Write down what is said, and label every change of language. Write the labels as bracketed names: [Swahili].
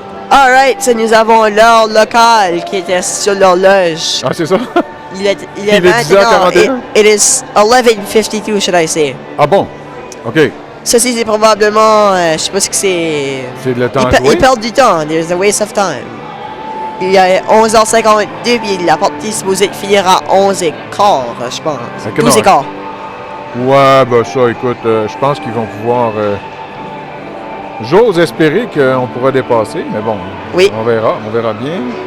[English] Alright, so [French] nous avons l'heure locale qui était sur l'horloge. Ah, c'est ça? Il est Il est maintenant, 10h41? [English] it is 11:52, should I say. [French] Ah bon? OK. Ceci, c'est probablement, je sais pas ce que c'est. C'est le temps Ils joué? perdent du temps, [English] there's a waste of time. [French] Il y a 11h52, puis la partie est supposée finir à 11h15, je pense. Ok, non. 12h15. Ouais, ben ça, écoute, je pense qu'ils vont pouvoir... J'ose espérer qu'on pourra dépasser, mais bon, Oui. on verra bien.